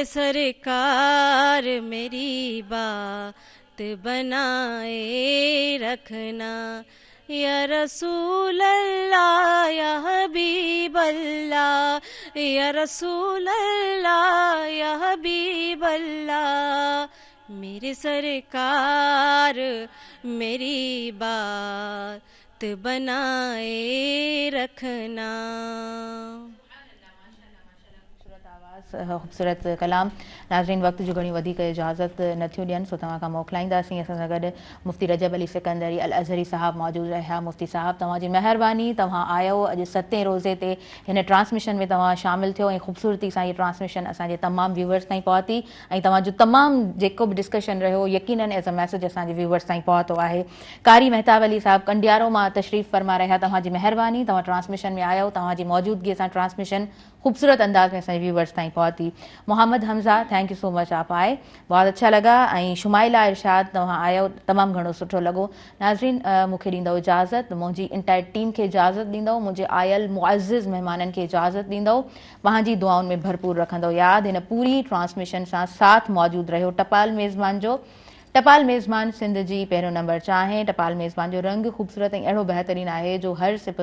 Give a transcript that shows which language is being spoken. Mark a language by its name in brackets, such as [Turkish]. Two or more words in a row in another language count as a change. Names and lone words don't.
[Urdu] سرکار میری بات بنائے رکھنا [Arabic] يا رسول الله يا حبيب الله يا رسول الله يا حبيب الله [Urdu] میرے سرکار میری بات بنائے رکھنا [Sindhi] ख़ूबसूरत कलाम नाज़रीन वक़्त जो घणी वधीक इजाज़त नथियूं ॾियनि सो तव्हां खां मोकिलाईंदासीं असां सां गॾु मुफ़्ती रजब अली सिकंदरी अल अज़हरी साहब मौजूदु रहिया मुफ़्ती साहब तव्हांजी महिरबानी तव्हां आयो अॼु 7 रोज़े ते हिन ट्रांसमिशन में तव्हां शामिल थियो ऐं ख़ूबसूरती सां हीअ ट्रांसमिशन असांजे तमामु व्यूवर्स ताईं पहुती ऐं तव्हांजो तमामु जेको बि डिस्कशन रहियो यकीनन एज़ [English] a message [Sindhi] असांजे व्यूवर्स ताईं पहुतो आहे कारी मेहताब अली साहब कंडियारो मां तशरीफ़ फरमा रहिया तव्हांजी महिरबानी तव्हां ट्रांसमिशन में आयो तव्हांजी मौजूदगी सां ट्रांसमिशन खूबसूरत अंदाज में असांजे व्यूवर्स ताईं पहुती मोहम्मद हमज़ा [English] thank you so much [Urdu] آپ آئے بہت اچھا لگا [Sindhi] ऐं शुमाइला इरशाद तव्हां आयो तमामु घणो सुठो लॻो नाज़रीन मूंखे ॾींदव इजाज़त मुंहिंजी [English] entire team [Sindhi] खे इजाज़त ॾींदव मुंहिंजे आयल मुअज़्ज़िज़ महिमाननि खे इजाज़त ॾींदव तव्हांजी दुआउनि में भरपूर रखंदव यादि हिन पूरी ट्रांसमिशन सां साथ मौजूदु रहियो टपाल मेज़बान जो टपाल मेज़बान सिंध जी पहिरियों नंबर चाहे टपाल मेज़बान जो रंग ख़ूबसूरत ऐं अहिड़ो बहितरीनु आहे जो हर सिप